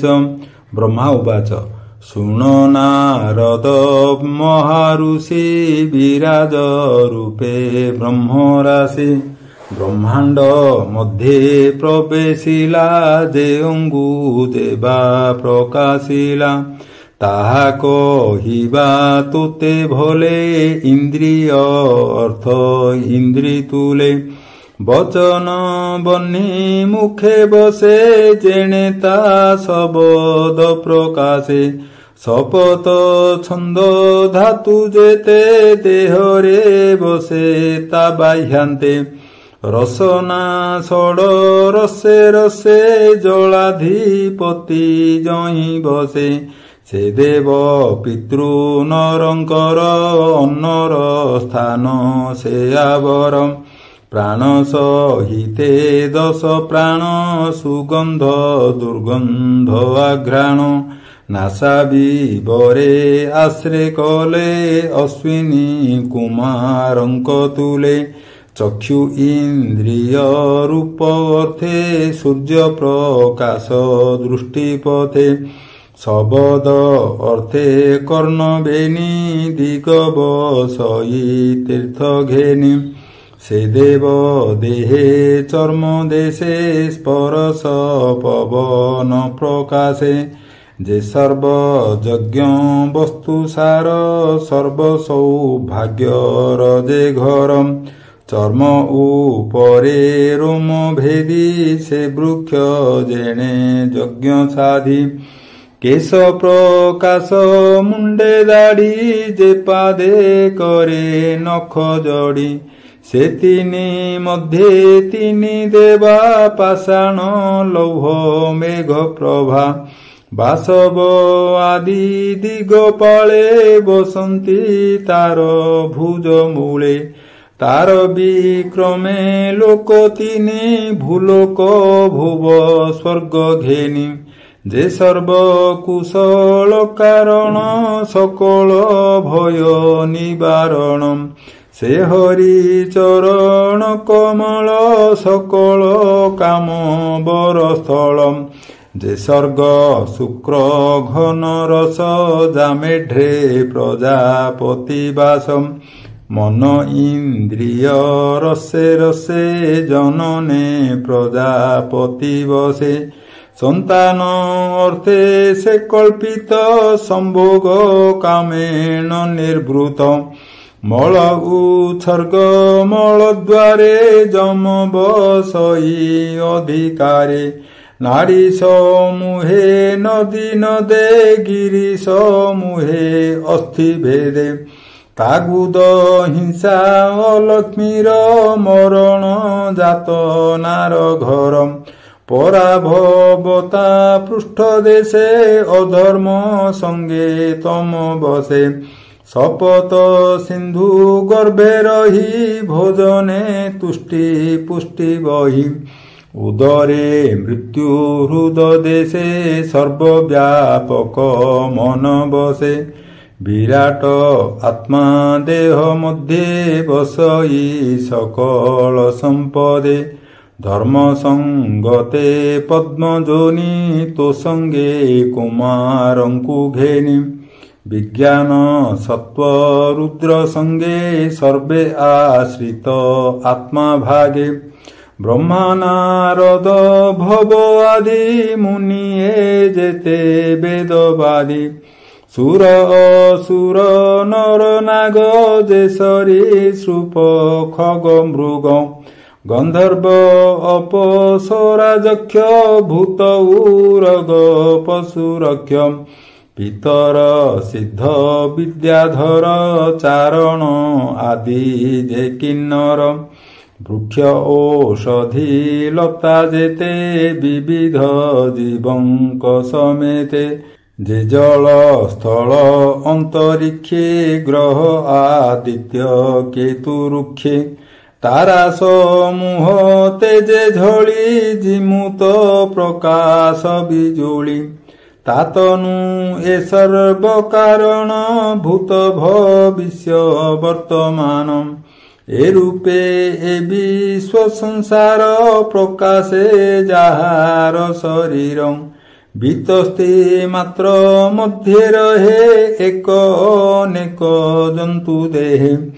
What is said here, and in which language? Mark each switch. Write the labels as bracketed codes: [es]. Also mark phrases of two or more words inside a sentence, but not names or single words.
[or] ବ୍ରହ୍ମା ଉବାଚ ଶୁଣ ନାରଦ ମହାଋଷି ବିରାଜ ରୂପେ ବ୍ରହ୍ମରାଶି। ବ୍ରହ୍ମାଣ୍ଡ ମଧ୍ୟେ ପ୍ରବେଶିଲା ଯେ ଅଙ୍ଗୁ ଦେବା ପ୍ରକାଶିଲା। ତାହା କହିବା ତୋତେ ଭଲେ ଇନ୍ଦ୍ରିୟ ଅର୍ଥ ଇନ୍ଦ୍ରି ତୁଲେ। ବଚନ ବହ୍ନି ମୁଖେ ବସେ ଯେଣେ ତା ଶବ୍ଦ ପ୍ରକାଶେ। ଶପଥ ଛନ୍ଦ ଧାତୁ ଯେତେ ଦେହରେ ବସେ ତା ବାହ୍ୟାନ୍ତେ। ରସନା ଷଡ ରସେ ରସେ ଜଳାଧିପତି ଯହି ବସେ। ସେ ଦେବ ପିତୃ ନରଙ୍କର ଅନ୍ନର ସ୍ଥାନ ସେ ଆବର। ପ୍ରାଣ ସହିତେ ଦଶ ପ୍ରାଣ ସୁଗନ୍ଧ ଦୁର୍ଗନ୍ଧ ଆଘ୍ରାଣ। ନାସା ବିବରେ ଆଶ୍ରେ କଲେ ଅଶ୍ୱିନୀ କୁମାରଙ୍କ ତୁଲେ। ଚକ୍ଷୁ ଇନ୍ଦ୍ରିୟ ରୂପ ଅର୍ଥେ ସୂର୍ଯ୍ୟ ପ୍ରକାଶ ଦୃଷ୍ଟିପଥେ। ଶବ୍ଦ ଅର୍ଥେ କର୍ଣ୍ଣ ବେନି ଦିଗ ବସଇ ତୀର୍ଥ ଘେନି। ସେ ଦେବ ଦେହେ ଚର୍ମ ଦେଶେ ସ୍ପର୍ଶ ପବନ ପ୍ରକାଶେ। ଯେ ସର୍ବ ଯଜ୍ଞ ବସ୍ତୁ ସାର ସର୍ବ ସୌଭାଗ୍ୟର ଯେ ଘର। ଚର୍ମ ଉପରେ ରୋମ ଭେଦି ସେ ବୃକ୍ଷ ଯେଣେ ଯଜ୍ଞ ସାଧି। କେଶ ପ୍ରକାଶ ମୁଣ୍ଡେ ଦାଢ଼ି ଯେ ପାଦେ କରେ ନଖ ଜଡ଼ି। ସେ ତିନି ମଧ୍ୟେ ତିନି ଦେବା ପାଷାଣ ଲୌହ ମେଘ ପ୍ରଭା। ବାସବ ଆଦି ଦିଗପାଳେ ବସନ୍ତି ତାର ଭୁଜ ମୂଳେ। ତାର ବିକ୍ରମେ ଲୋକ ତିନି ଭୂଲୋକ ଭୁବ ସ୍ୱର୍ଗ ଘେନି। ଯେ ସର୍ବ କୁଶଳ କାରଣ ସକଳ ଭୟ ନିବାରଣ। ସେ ହରି ଚରଣ କମଳ ସକଳ କାମ ବରସ୍ଥଳ। ଯେ ସର୍ଗ ଶୁକ୍ର ଘନ ରସ ଯାମେଢ୍ରେ ପ୍ରଜାପତି ବାସ। ମନ ଇନ୍ଦ୍ରିୟ ରସେ ରସେ ଜନନେ ପ୍ରଜାପତି ବସେ। ସନ୍ତାନ ଅର୍ଥେ ସେ କଳ୍ପିତ ସମ୍ଭୋଗ କାମେଣ ନିର୍ବୃତ। ମଳ ଉତ୍ସର୍ଗ ମଳ ଦ୍ୱାରେ ଯମ ବସଇ ଅଧିକାରେ। ନାଡ଼ୀ ସମୂହେ ନଦୀ ନଦେ ଗିରି ସମୂହେ ଅସ୍ଥି ଭେଦେ। ତାଗୁଦ ହିଂସା ଅଲକ୍ଷ୍ମୀର ମରଣ ଜାତ ନାର ଘର। ପରାଭବତା ପୃଷ୍ଠ ଦେଶେ ଅଧର୍ମ ସଙ୍ଗେ ତମ ବସେ। ଶପଥ ସିନ୍ଧୁ ଗର୍ଭେ ରହି ଭୋଜନେ ତୁଷ୍ଟି ପୁଷ୍ଟି ବହି। ଉଦରେ ମୃତ୍ୟୁ ହୃଦ ଦେଶେ ସର୍ବବ୍ୟାପକ ମନ ବସେ। ବିରାଟ ଆତ୍ମା ଦେହ ମଧ୍ୟେ ବସଇ ସକଳ ସମ୍ପଦେ। ଧର୍ମ ସଙ୍ଗତେ ପଦ୍ମଯୋନି ତୋ ସଙ୍ଗେ କୁମାରଙ୍କୁ ଘେନି। ବିଜ୍ଞାନ ସତ୍ତ୍ୱ ରୁଦ୍ର ସଙ୍ଗେ ସର୍ବେ ଆଶ୍ରିତ ଆତ୍ମା ଭାଗେ। ବ୍ରହ୍ମା ନାରଦ ଭବ ଆଦି ମୁନିଏ ଯେତେ ବେଦବାଦୀ। ସୁର ଅସୁର ନର ନାଗ ଯେ ସରୀସୃପ ଖଗ ମୃଗ। ଗନ୍ଧର୍ବ ଅପ୍ସରା ଯକ୍ଷ ଭୂତ ଉରଗ ପଶୁରକ୍ଷ। ପିତର ସିଦ୍ଧ ବିଦ୍ୟାଧର ଚାରଣ ଆଦି ଯେ କିନ୍ନର। ବୃକ୍ଷ ଔଷଧି ଲତା ଯେତେ ବିବିଧ ଜୀବଙ୍କ ସମେତେ। ଯେ ଜଳ ସ୍ଥଳ ଅନ୍ତରିକ୍ଷେ ଗ୍ରହ ଆଦିତ୍ୟ କେତୁ ଋକ୍ଷେ। ତାରା ସମୂହ ତେଜେ ଝଳି ଜିମୁତ ପ୍ରକାଶ ବିଜୁଳି। ତାତନୁ ଏ ସର୍ବ କାରଣ ଭୂତ ଭବିଷ୍ୟ ବର୍ତ୍ତମାନ ଏରୂପେ ଏ ବିଶ୍ୱ ସଂସାର ପ୍ରକାଶେ ଯାହାର ଶରୀର ବିତସ୍ତି ମାତ୍ର ମଧ୍ୟେ ରହେ ଏକ ଅନେକ ଜନ୍ତୁ ଦେହେ